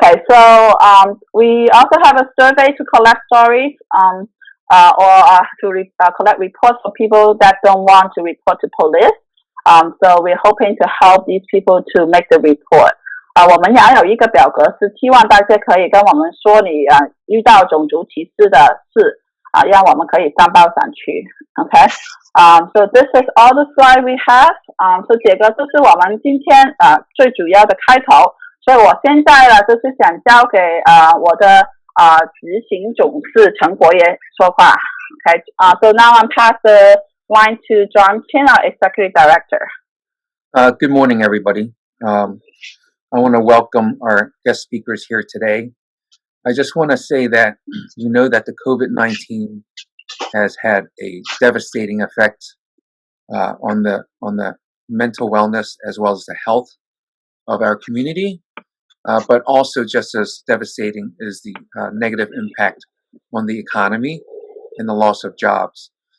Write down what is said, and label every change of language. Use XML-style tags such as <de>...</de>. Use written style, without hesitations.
<en>So we also have a survey to collect stories or to collect reports for people that don't want to report to police. So we're hoping to help these people to make the report.</en> <zh>我们也有一个表格是希望大家可以跟我们说你遇到种族歧视的事让我们可以上报上去 Okay.</zh> <en>So this is all the slide we have.</en> <zh>So 这个就是我们今天最主要的开头，所以我现在呢就是想交给我的执行董事陈国业说话 Okay.</zh> <en>So now I'm pass the line to John Chin, our Executive Director. Good morning, everybody. I want to welcome our guest speakers here today. I just want to say that you know that the COVID-19 has had a devastating effect on the mental wellness as well as the health of our community, but also just as devastating is the negative impact on the economy and the loss of jobs.</en>